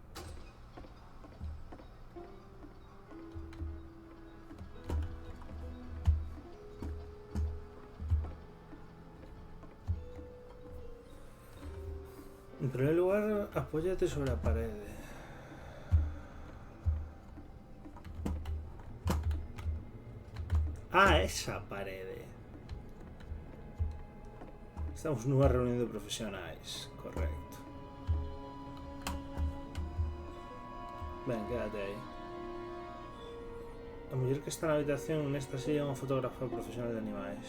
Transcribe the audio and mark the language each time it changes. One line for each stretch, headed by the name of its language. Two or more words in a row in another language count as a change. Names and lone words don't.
Spanish: En primer lugar, apóyate sobre la pared. Ah, esa pared.
Galician: Estamos nunha reunión de profesionais. Correcto. Ben, quédate aí. A muller que está na habitación nesta silla é unha fotógrafa profesional de animais.